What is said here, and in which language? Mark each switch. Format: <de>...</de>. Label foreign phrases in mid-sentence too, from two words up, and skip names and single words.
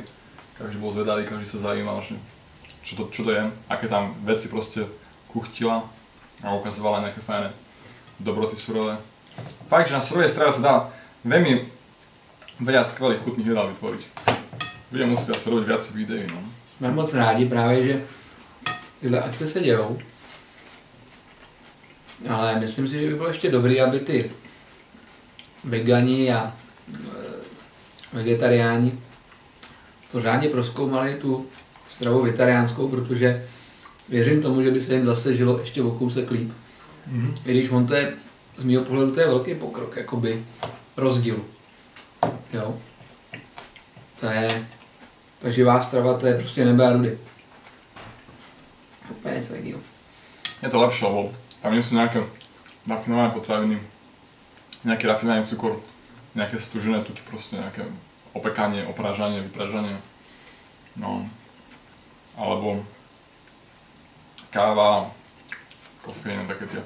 <sk>Každý bol zvedavý, každý sa zaujímal, že čo to je, aké tam veci proste kuchtila a ukazovala nejaké fajné dobroty surové. Fakt, že na surovej strave sa dá veľa skvelých chutných jedál vytvoriť. Budem musieť asi robiť viac videí, no.</sk> <cs>Jsme moc rádi právě, že tyhle akce se dějou. Ale myslím si, že by bylo ještě dobrý, aby ty vegani a vegetariáni pořádně prozkoumali tu stravu vegetariánskou, protože věřím tomu, že by se jim zase žilo ještě o kousek líp. I když on to je, z mýho pohledu to je velký pokrok, jakoby rozdíl. Jo. Ta živá strava, to je prostě nebe a rudy. Úplně něco jiného.</cs> <sk>Je to lepšie, lebo tam nie sú nejaké rafinované potraviny, nejaký rafinovaný cukor, nejaké stužené tuky, proste nejaké opekanie, oprážanie, vypražanie. No. Alebo káva, kofeín, také tie.</sk>